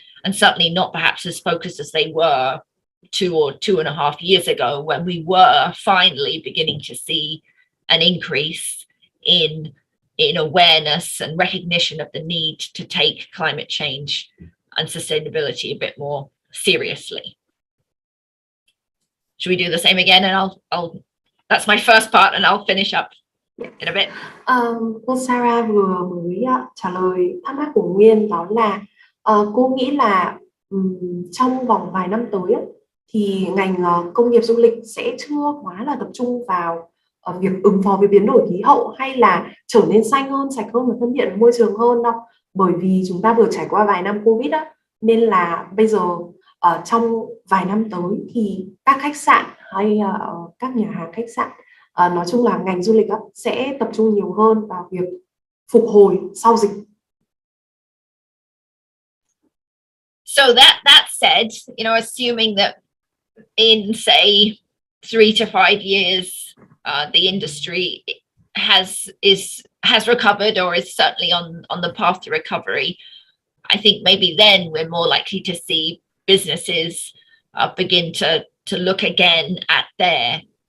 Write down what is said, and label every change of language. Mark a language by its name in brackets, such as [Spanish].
[English] And certainly not perhaps as focused as they were 2 or 2.5 years ago, when we were finally beginning to see an increase in awareness and recognition of the need to take climate change and sustainability a bit more seriously. Should we do the same again? And I'll that's my first part, and I'll finish up in a bit. [Vietnamese] Cô Sarah vừa mới trả lời thắc mắc của Nguyên, đó là cô nghĩ là trong vòng vài năm tới thì ngành công nghiệp du lịch sẽ chưa quá là tập trung vào việc ứng phó với biến đổi khí hậu hay là trở nên xanh hơn, sạch hơn và thân thiện với môi trường hơn đâu. Bởi vì chúng ta vừa trải qua vài năm Covid nên là bây giờ trong vài năm tới thì các khách sạn hay các nhà hàng khách sạn, nói chung là ngành du lịch sẽ tập trung nhiều hơn vào việc phục hồi sau dịch. [English] So that said, assuming that in say 3 to 5 years, the industry has recovered or is certainly on the path to recovery, I think maybe then we're more likely to see businesses begin to look again at their